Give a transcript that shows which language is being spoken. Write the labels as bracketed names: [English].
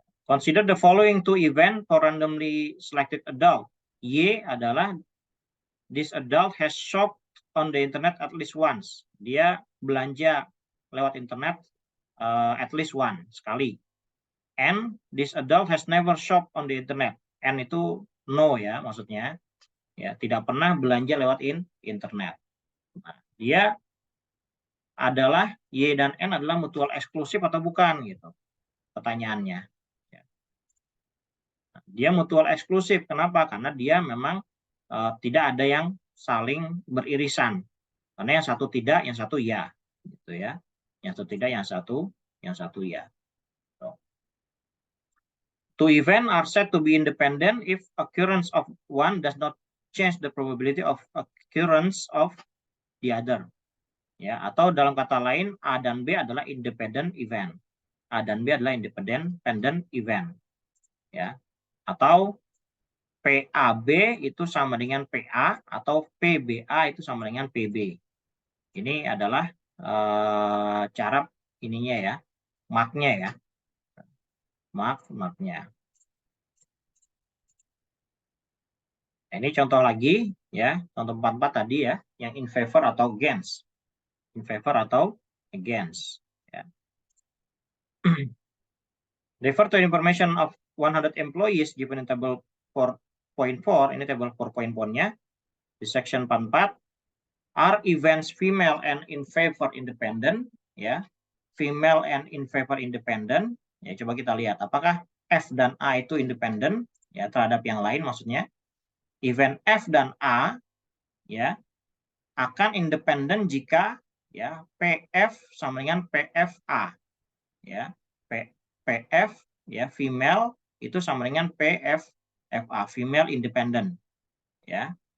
[English] Consider the following two event for randomly selected adult. Y adalah this adult has shopped on the internet at least once. [Indonesian] Dia belanja lewat internet [English] at least one, [Indonesian] sekali. [English] N, this adult has never shopped on the internet. [Indonesian] N itu no ya maksudnya. Ya, tidak pernah belanja lewat internet. Nah, dia adalah Y dan N adalah mutual eksklusif atau bukan gitu. Pertanyaannya. Dia mutual eksklusif. Kenapa? Karena dia memang tidak ada yang saling beririsan. Karena yang satu tidak, yang satu ya, gitu ya. Yang satu tidak, yang satu ya. [English] So. Two events are said to be independent if occurrence of one does not change the probability of occurrence of the other. [Indonesian] Ya, atau dalam kata lain A dan B adalah independent event. A dan B adalah independent event. Ya. Atau PAB itu sama dengan PA atau PBA itu sama dengan PB. Ini adalah cara ininya ya, marknya ya, marknya. Nah, ini contoh lagi ya, contoh 44 tadi ya, yang [English] in favor [Indonesian] atau against, in favor atau against. Ya. [English] Refer to information of 100 employees given in table 4.4, [Indonesian] ini table 4.4-nya di section 44. [English] Are events female and in favor independent ya, female and in favor independent ya. [Indonesian] Coba kita lihat apakah F dan A itu independent ya terhadap yang lain, maksudnya event F dan A ya akan independen jika ya PF sama dengan PFA ya. PF ya, female itu sama dengan PF-FA, female independent ya.